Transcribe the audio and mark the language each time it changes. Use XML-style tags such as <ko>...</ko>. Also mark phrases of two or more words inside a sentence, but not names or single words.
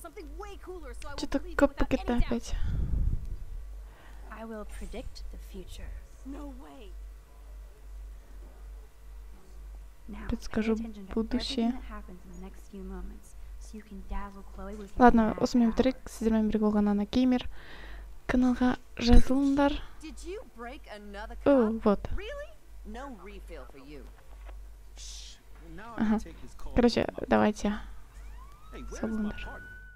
<en>Something way cooler so I won't</en> <ru>Что-то</ru> <en>believe you</en> <kk>көп</kk> <en>without</en> <kk>пакетта</kk> <en>any doubt.</en> <ru>опять.</ru> <en>I will predict the future. No way. Now,</en> <ru>Предскажу</ru> <en>pay attention to</en> <ru>будущее.</ru> <en>everything that happens in the next few moments, so you can dazzle Chloe with your</en> <ru>Ладно,</ru> <en>mad</en> <kk>осымен</kk> <en>power.</en> <kk>бітірейік. Сіздермен бірге болған Ана Геймер. Каналға жазылыңдар.</kk> <en>Did you break another О, cup?</en> <ru>вот.</ru> <en>Really? No refill for you. Shh. Well, now I</en> <ru>Ага.</ru> <en>can take his call.</en> <ru>Короче, давайте.</ru> <en>Hey, where's my Салондер. partner?</en>